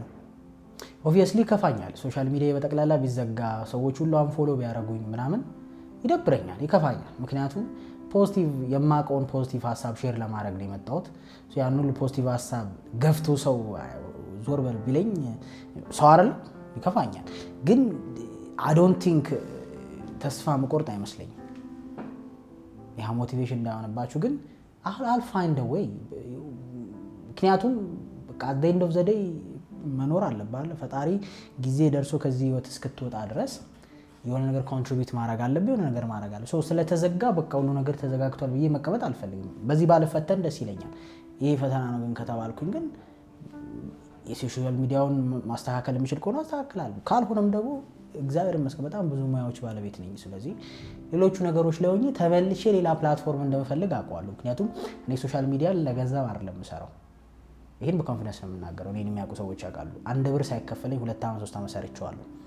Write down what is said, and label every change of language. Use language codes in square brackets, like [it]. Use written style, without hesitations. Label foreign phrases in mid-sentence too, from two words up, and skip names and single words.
[am] ኦብቪየስሊ ይከፋኛል። [en] social media [am] በጠቅላላ ቢዘጋ ሰዎች ሁሉ አንፎሎ ቢያደርጉኝ ምናምን ይደብረኛል፣ ይከፋኛል። ምክንያቱም ፖዚቲቭ የማውቀውን ፖዚቲቭ ሀሳብ ሼር ለማድረግ ነው የመጣሁት። ያን ሁሉ ፖዚቲቭ ሀሳብ ገፍቶ ሰው ዞር በል ቢለኝ ሰው አይደለም፣ ይከፋኛል። ግን [en] I don't think [am] ተስፋ መቆርጥ አይመስለኝም። ያ ሞቲቬሽን እንዳይሆንባችሁ ግን [en] I'll find a way። [am] ምክንያቱም በቃ [en] at the end of the day [am] መኖር አለብህ። ፈጣሪ ጊዜ ደርሶ ከዚህ ህይወት እስክትወጣ ድረስ የሆነ ነገር ኮንትሪቢዩት ማድረግ አለብህ፣ የሆነ ነገር ማድረግ አለብህ። ስለተዘጋ በቃ ሁሉ ነገር ተዘጋግቷል ብዬ መቀመጥ አልፈልግም። በዚህ ባለፈተን ደስ ይለኛል። ይሄ ፈተና ነው ግን ከተባልኩኝ ግን የሶሻል ሚዲያውን ማስተካከል የሚችል ከሆነ አስተካክላለሁ። ካልሆነም ደግሞ እግዚአብሔር ይመስገን በጣም ብዙ ሙያዎች ባለቤት ነኝ። ስለዚህ ሌሎቹ ነገሮች ላይ ሆኜ ተበልቼ ሌላ ፕላትፎርም እንደምፈልግ አውቀዋለሁ። ምክንያቱም እኔ [en] social media [am] ለገንዘብ አይደለም የምሰራው። ይሄን በኮንፊደንስ ነው የምናገረው። እኔን የሚያውቁ ሰዎች ያውቃሉ። 1 ብር ሳይከፈለኝ 2 ዓመት 3 ዓመት ሰርቼዋለሁ።